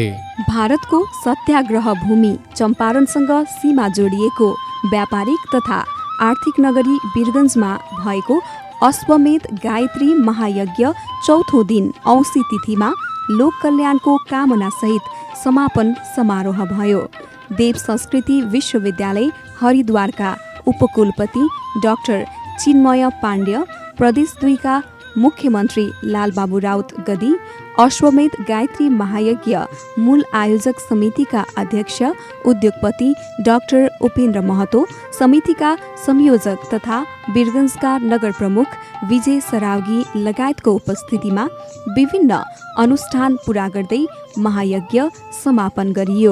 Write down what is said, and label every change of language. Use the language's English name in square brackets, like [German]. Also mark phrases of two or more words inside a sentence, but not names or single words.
[Nepali] भारतको सत्याग्रह भूमि चम्पारणसँग सीमा जोडिएको व्यापारिक तथा आर्थिक नगरी वीरगन्जमा भएको अश्वमेध गायत्री महायज्ञ चौथो दिन औँसी तिथिमा लोक कल्याणको कामना सहित समापन समारोह भयो। देव संस्कृति विश्वविद्यालय हरिद्वारका उपकुलपति डाक्टर चिन्मय पाण्ड्य, प्रदेश 2 का मुख्यमन्त्री लालबाबु राउत गदी, अश्वमेध गायत्री महायज्ञ मूल आयोजक समितिका अध्यक्ष उद्योगपति डाक्टर उपेन्द्र महतो, समितिका संयोजक तथा वीरगन्जका नगर प्रमुख विजय सरावगी लगायतको उपस्थितिमा विभिन्न अनुष्ठान पूरा गर्दै महायज्ञ समापन गरियो।